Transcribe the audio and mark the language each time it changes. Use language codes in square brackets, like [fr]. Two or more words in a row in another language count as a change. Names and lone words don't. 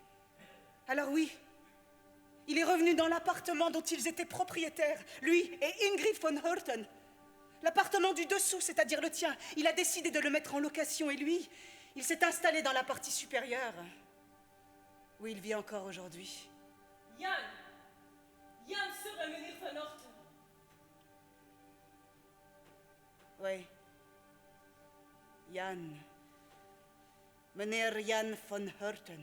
[fr] Alors oui, il est revenu dans l'appartement dont ils étaient propriétaires, lui et Ingrid von Horten. L'appartement du dessous, c'est-à-dire le tien. Il a décidé de le mettre en location et lui, il s'est installé dans la partie supérieure, où il vit encore aujourd'hui. Yann serait Meneer van Horten. Oui. Yann. Meneer Jan von Horten.